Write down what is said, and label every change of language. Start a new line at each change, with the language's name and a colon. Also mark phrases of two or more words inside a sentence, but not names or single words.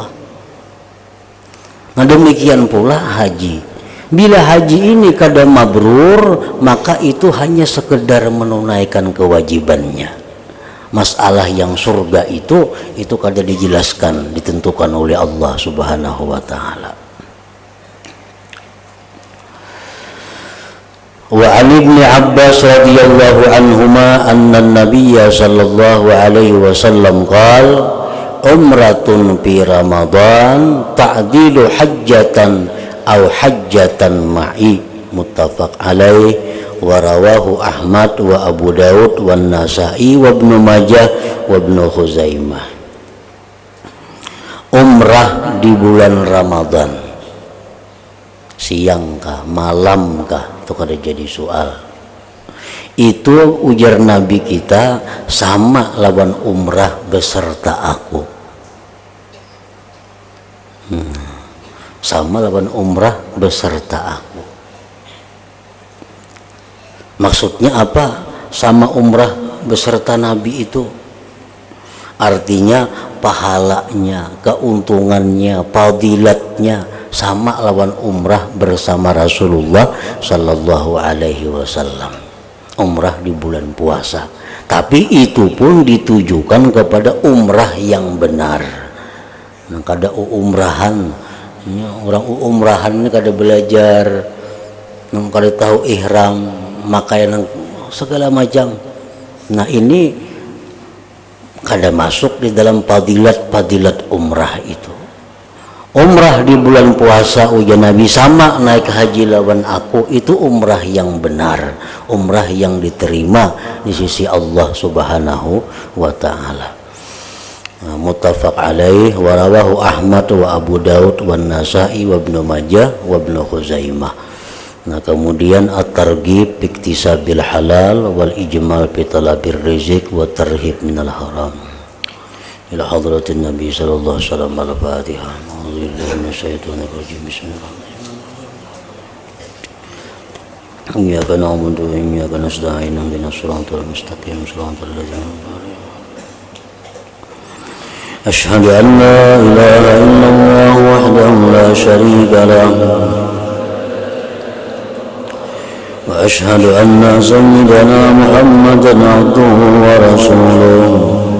Banjar: Nah, demikian pula haji. Bila haji ini kada mabrur, maka itu hanya sekedar menunaikan kewajibannya. Masalah yang surga itu kada dijelaskan, ditentukan oleh Allah
Arabic: سبحانه وتعالى. وعن ابن عباس رضي الله عنهما أن النبي صلى الله عليه وسلم قال عمرة في رمضان تعدل حجة أو حجة معي متفق عليه ورواه أحمد وأبو داود والنسائي وابن ماجه وابن خزيمة.
Banjar: Umrah di bulan Ramadan, siang kah, malam kah, itu kada jadi soal. Itu ujar Nabi kita sama lawan umrah beserta aku. Sama lawan umrah beserta aku. Maksudnya apa? Sama umrah beserta Nabi itu artinya pahalanya, keuntungannya, fadilatnya sama lawan umrah bersama Rasulullah
Arabic: صلى الله عليه وسلم.
Banjar: Umrah di bulan puasa, tapi itu pun ditujukan kepada umrah yang benar. Nah, kada umrahan, orang umrahan ini kada belajar, kada tahu ihram, makaian segala macam. Nah, ini kada masuk di dalam fadilat umrah itu. Umrah di bulan puasa ujar Nabi sama naik haji lawan aku, itu umrah yang benar, umrah yang diterima di sisi Allah
Arabic: سبحانه وتعالى. متفق عليه ورواه أحمد وأبو داود والنسائي وابن ماجه وابن خزيمة.
Banjar: Nah, kemudian
Arabic: الترغيب في اكتساب الحلال والإجمال في طلب الرزق والترهيب من الحرام. إلى حضرة النبي صلى الله عليه وسلم. الفاتحة. أعوذ بالله من الشيطان الرجيم بسم الله الرحمن الرحيم. إياك نعبد وإياك نستعين اهدنا الصراط المستقيم. صراط الذين أنعمت عليهم أشهد أن لا إله إلا الله وحده لا شريك له وأشهد أن سيدنا محمدا عبده ورسوله.